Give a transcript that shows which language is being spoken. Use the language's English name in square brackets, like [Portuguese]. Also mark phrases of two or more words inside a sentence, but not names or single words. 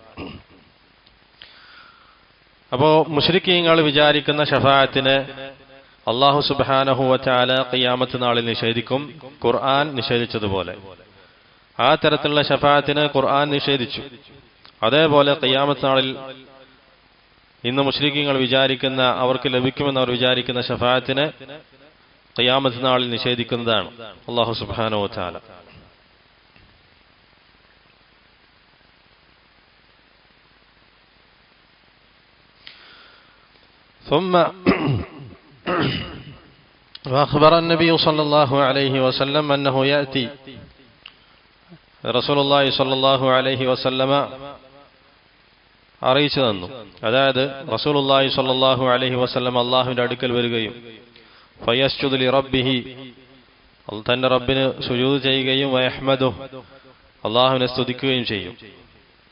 [Malayalam] അപ്പോ മുശ്രിക്കീങ്ങൾ വിചാരിക്കുന്ന ഷഫാഅത്തിനെ [Arabic] الله سبحانه وتعالى [Malayalam] ഖിയാമത്ത് നാളിൽ നിഷേധിക്കും, ഖുർആൻ നിഷേധിച്ചതുപോലെ. ആ തരത്തിലുള്ള ഷഫാഅത്തിനെ ഖുർആൻ നിഷേധിച്ചു. അതേപോലെ ഖിയാമത്ത് നാളിൽ ഇന്ന് മുശ്രിക്കീങ്ങൾ വിചാരിക്കുന്ന, അവർക്ക് ലഭിക്കുമെന്ന് അവർ വിചാരിക്കുന്ന ഷഫാഅത്തിനെ ഖിയാമത്ത് നാളിൽ നിഷേധിക്കുന്നതാണ് [Arabic] الله سبحانه وتعالى. ثم وأخبر النبي صلى الله عليه وسلم أنه يأتي رسول الله صلى الله عليه وسلم [Malayalam] അറിയിച്ചു തന്നു. അതായത് [Arabic] رسول الله صلى الله عليه وسلم [Malayalam] അല്ലാഹുവിന്റെ അടുക്കൽ വരികയും [Arabic] فيسجد لربه, [Malayalam] തന്റെ റബ്ബിന് സുജൂദ് ചെയ്യുകയും വയഹ്മദുഹു, അല്ലാഹുവിനെ സ്തുതിക്കുകയും ചെയ്യും.